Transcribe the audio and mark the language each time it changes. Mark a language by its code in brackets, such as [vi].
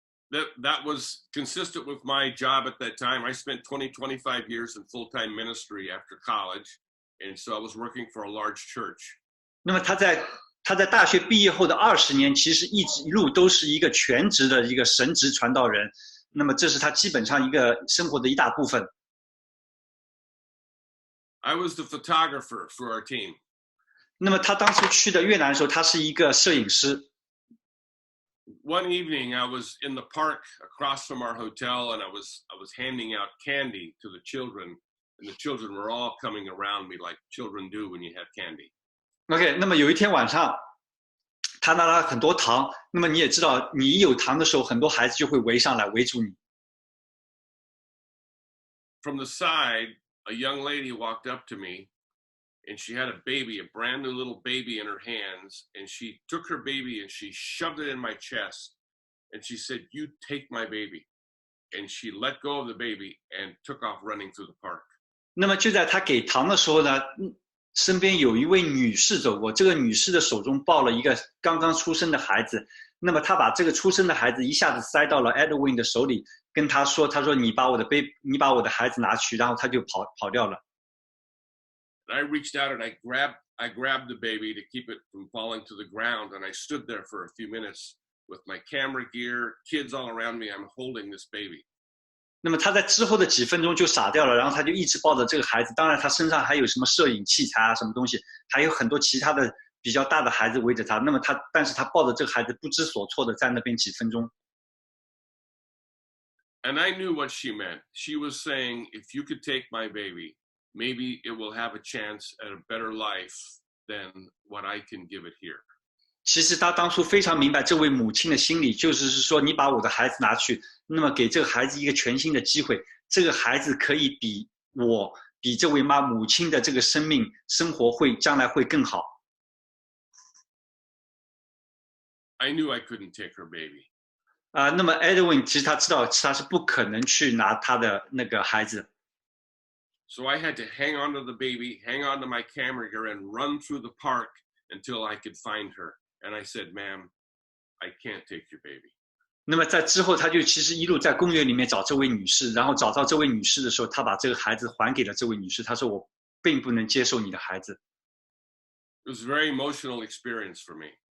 [en] That was consistent with my job at that time. I spent 25 years in full-time ministry after college, and so I was working for a large church. [zh] 那么他在大学毕业后的20年，其实一路都是一个全职的一个神职传道人。那么这是他基本上一个生活的一大部分。 [en] I was the photographer for our team. [zh] 那么他当初去的越南的时候，他是一个摄影师。 [en] One evening, I was in the park across from our hotel, and I was handing out candy to the children, and the children were all coming around me like children do when you have candy. [zh] OK， 那么有一天晚上，他拿了很多糖。那么你也知道，你一有糖的时候，很多孩子就会围上来围住你。 [en] From the side, a young lady walked up to me, and she had a baby, a brand new little baby in her hands, and she took her baby and she shoved it in my chest, and she said, "You take my baby." And she let go of the baby and took off running through the park. [zh] 那么就在他给糖的时候呢，身边有一位女士走过，这个女士的手中抱了一个刚刚出生的孩子。那么她把这个出生的孩子一下子塞到了 Edwin 的手里，跟他说：“他说你把我的孩子拿去。”然后他就跑掉了。 [en] I reached out and I grabbed the baby to keep it from falling to the ground, and I stood there for a few minutes with my camera gear, kids all around me. I'm holding this baby. [zh] 那么他在之后的几分钟就傻掉了，然后他就一直抱着这个孩子。当然，他身上还有什么摄影器材啊，什么东西，还有很多其他的比较大的孩子围着他。那么但是他抱着这个孩子不知所措的在那边几分钟。 [en] And I knew what she meant. She was saying, "If you could take my baby, maybe it will have a chance at a better life than what I can give it here." [zh] 其实他当初非常明白这位母亲的心理，就是说你把我的孩子拿去，那么给这个孩子一个全新的机会，这个孩子可以比这位母亲的这个生活将来会更好。 [en] I knew I couldn't take her baby. [zh] 那么 Edwin 其实他知道他是不可能去拿他的那个孩子。 [en] So I had to hang on to the baby, hang on to my camera gear, and run through the park until I could find her. And I said, "Ma'am, I can't take your baby." [zh] 那么在之后，他就其实一路在公园里面找这位女士，然后找到这位女士的时候，他把这个孩子还给了这位女士。他说：“我并不能接受你的孩子。” [en] It was a very emotional experience for me.